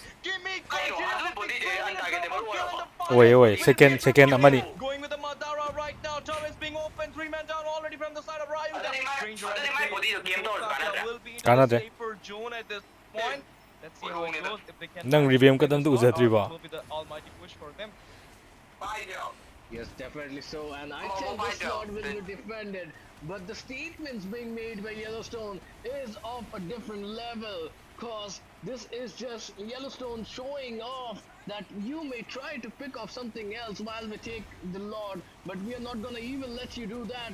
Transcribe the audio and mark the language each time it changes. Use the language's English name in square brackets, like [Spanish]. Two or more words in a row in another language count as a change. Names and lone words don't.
[English] Give me Oi, second amani. Going with the Madara right now. Turrets being open. 3 men down already from the side of Rayuga. Will be in a safer zone at this point. Let's see how it goes. If they can Nang review ka dam tu uzatri ba. will be the almighty push for them. Yes, definitely so. And I think this slot will be defended. But the statements being made by Yellowstone is of a different level. Cause this is just Yellowstone showing off that you may try to pick off something else while we take the Lord, but we are not gonna even let you do that.